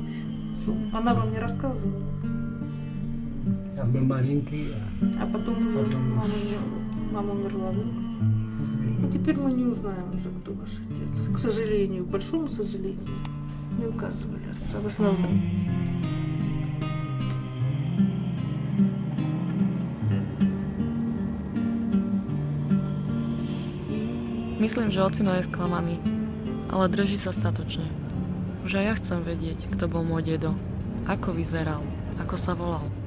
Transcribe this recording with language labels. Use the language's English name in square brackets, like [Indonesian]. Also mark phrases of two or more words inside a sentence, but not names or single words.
[Russian] Она вам не рассказывала? Я был маленький. А потом уже мама умерла. Ну, теперь мы не узнаем уже, кто ваш отец. К сожалению, к большому сожалению, не указывали отца в основном. [Slovak] Myslím, že ocino je sklamaný, ale drží sa statočne. Už aj ja chcem vedieť, kto bol môj dedo, ako vyzeral, ako sa volal.